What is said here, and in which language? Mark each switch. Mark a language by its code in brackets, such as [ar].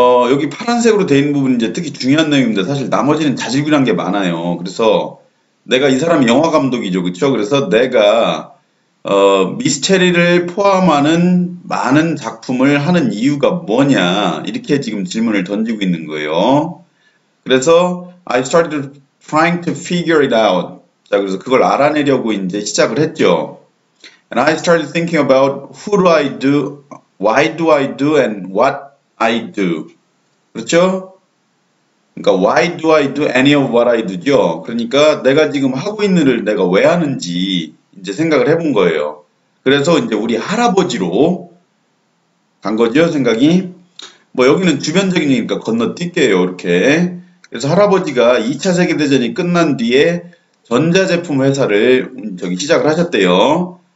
[ko] 여기 파란색으로 되어 있는 부분은 이제 특히 중요한 내용인데 사실 나머지는 자질구레한 게 많아요. 그래서 내가 이 사람이 영화 감독이죠. 그렇죠? 그래서 내가 미스테리를 포함하는 많은 작품을 하는 이유가 뭐냐 이렇게 지금 질문을 던지고 있는 거예요. [en] 그래서 I started trying to figure it out. [ko] 자, 그래서 그걸 알아내려고 이제 시작을 했죠. [en] And I started thinking about who do I do, why do I do, and what I do. [ko] 그렇죠? [en] 그러니까 why do I do any of what I do죠. [ko] 그러니까 내가 지금 하고 있는 일을 내가 왜 하는지 이제 생각을 해본 거예요. 그래서 이제 우리 할아버지로 간 거죠, 생각이. 뭐 여기는 주변적인 얘기니까 건너뛸게요, 이렇게. 그래서 할아버지가 2차 세계대전이 끝난 뒤에 전자제품 회사를 시작을 하셨대요.